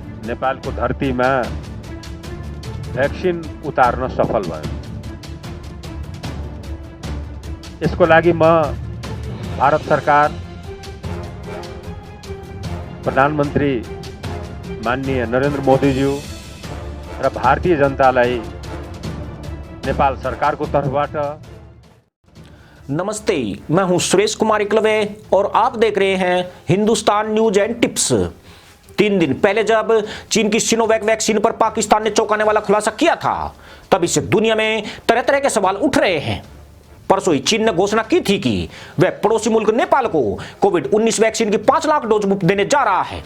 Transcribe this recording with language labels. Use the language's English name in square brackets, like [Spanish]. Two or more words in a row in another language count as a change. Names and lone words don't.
[Nepali] नेपाल को धरती में वैक्सीन उतार्न सफल भयो। यसको लागि म भारत सरकार, प्रधानमन्त्री माननीय नरेन्द्र मोदीज्यू र भारतीय जनतालाई नेपाल सरकारको तर्फबाट। [Hindi] नमस्ते, मैं हूं सुरेश कुमार एकलवे और आप देख रहे हैं हिंदुस्तान न्यूज एंड टिप्स। 3 दिन पहले जब चीन की सिनोवैक वैक्सीन पर पाकिस्तान ने चौंकाने वाला खुलासा किया था, तब इससे दुनिया में तरह तरह के सवाल उठ रहे हैं। परसों ही चीन ने घोषणा की थी कि वह पड़ोसी मुल्क नेपाल को कोविड-19 वैक्सीन की 5 लाख डोज मुफ्त देने जा रहा है।